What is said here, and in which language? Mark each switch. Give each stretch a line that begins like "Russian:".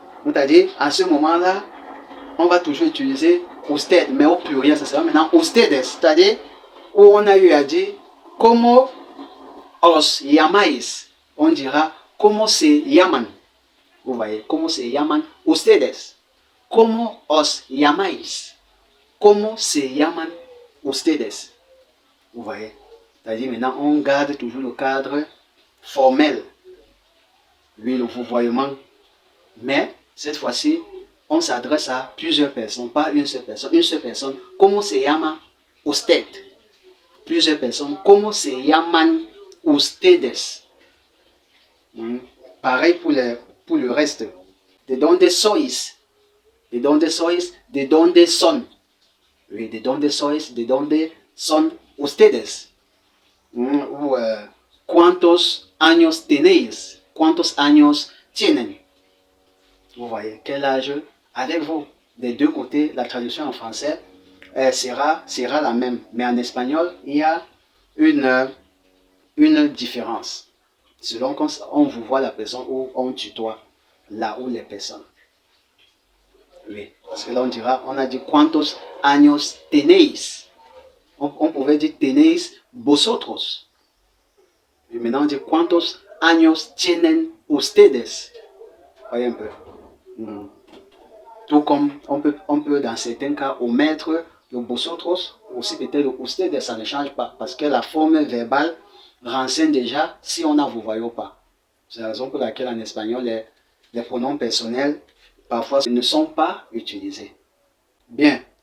French: C'est-à-dire, à ce moment-là, on va toujours utiliser usted, mais au pluriel, ça sera maintenant ustedes, c'est-à-dire où on a eu à dire
Spanish: como os llamáis,
French: on dira
Spanish: como se llaman.
French: Vous voyez,
Spanish: como se llaman ustedes, como os llamáis, como se llaman ustedes.
French: Vous voyez, c'est-à-dire maintenant on garde toujours le cadre formel, oui, le vouvoiement, mais cette fois-ci on s'adresse à plusieurs personnes, pas une seule personne. Une seule personne,
Spanish: como se llama usted?
French: Plusieurs personnes,
Spanish: como se llaman ustedes?
French: Pareil pour le reste.
Spanish: De donde sois? De donde sois? De donde son?
French: Oui,
Spanish: de donde sois? De donde son ustedes?
French: Ou
Spanish: cuántos años tenéis? ¿Cuántos años tienen?
French: Vous voyez, quel âge avez-vous? Des deux côtés, la traduction en français sera la même. Mais en espagnol, il y a une différence. Selon qu'on vous voit la personne ou on tutoie là où les personnes. Oui, parce que là on a dit
Spanish: ¿cuántos años tenéis?
French: On pouvait dire
Spanish: tenéis vosotros.
French: Et maintenant on dit
Spanish: ¿cuántos años tienen ustedes?
French: Voyez un peu. Tout comme on peut dans certains cas omettre le vosotros, aussi peut-être le ustedes, ça ne change pas parce que la forme verbale renseigne déjà si on n'a vous voyez pas. C'est la raison pour laquelle en espagnol les pronoms personnels parfois ne sont pas utilisés. Bien.